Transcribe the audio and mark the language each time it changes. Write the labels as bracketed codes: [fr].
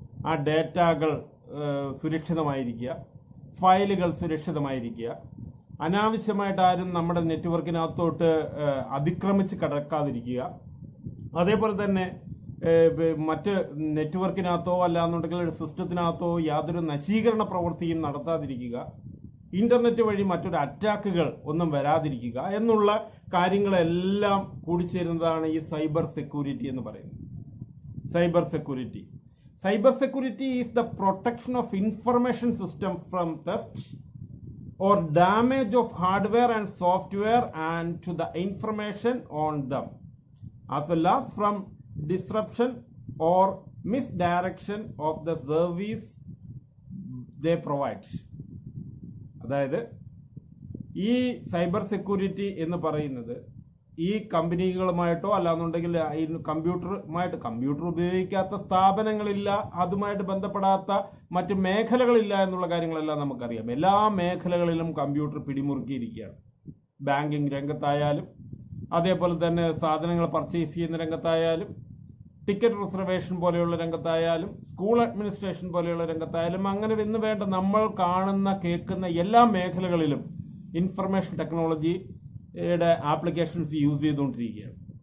[ml] ആ ഡേറ്റകൾ സുരക്ഷിതമായിരിക്കുക, ഫയലുകൾ സുരക്ഷിതമായിരിക്കുക, അനാവശ്യമായിട്ട് ആരും നമ്മുടെ നെറ്റ്വർക്കിനകത്തോട്ട് അതിക്രമിച്ച് കടക്കാതിരിക്കുക, അതേപോലെ തന്നെ മറ്റ് നെറ്റ്വർക്കിനകത്തോ അല്ലാന്നുണ്ടെങ്കിൽ സിസ്റ്റത്തിനകത്തോ യാതൊരു നശീകരണ പ്രവൃത്തിയും നടത്താതിരിക്കുക, ഇന്റർനെറ്റ് വഴി മറ്റൊരു അറ്റാക്കുകൾ ഒന്നും വരാതിരിക്കുക എന്നുള്ള കാര്യങ്ങളെല്ലാം കൂടിച്ചേരുന്നതാണ് ഈ സൈബർ സെക്യൂരിറ്റി എന്ന് പറയുന്നത്. Cyber security. [en] Cyber security is the protection of information system from theft or damage of hardware and software and to the information on them, as well as from disruption or misdirection of the service they provide. [ml] അതായത് ഈ cyber security എന്ന് പറയുന്നത് ഈ കമ്പനികളുമായിട്ടോ അല്ലാന്നുണ്ടെങ്കിൽ computer ഉപയോഗിക്കാത്ത സ്ഥാപനങ്ങളില്ല, അതുമായിട്ട് ബന്ധപ്പെടാത്ത മറ്റ് മേഖലകളില്ല എന്നുള്ള കാര്യങ്ങളെല്ലാം നമുക്കറിയാം. എല്ലാ മേഖലകളിലും കമ്പ്യൂട്ടർ പിടിമുറുക്കിയിരിക്കുകയാണ്. ബാങ്കിങ് രംഗത്തായാലും, അതേപോലെ തന്നെ സാധനങ്ങൾ പർച്ചേസ് ചെയ്യുന്ന രംഗത്തായാലും, ടിക്കറ്റ് റിസർവേഷൻ പോലെയുള്ള രംഗത്തായാലും, സ്കൂൾ അഡ്മിനിസ്ട്രേഷൻ പോലെയുള്ള രംഗത്തായാലും, അങ്ങനെ എന്ന് വേണ്ട നമ്മൾ കാണുന്ന കേൾക്കുന്ന എല്ലാ മേഖലകളിലും ഇൻഫർമേഷൻ ടെക്നോളജി ആപ്ലിക്കേഷൻസ് യൂസ് ചെയ്തുകൊണ്ടിരിക്കുകയാണ്.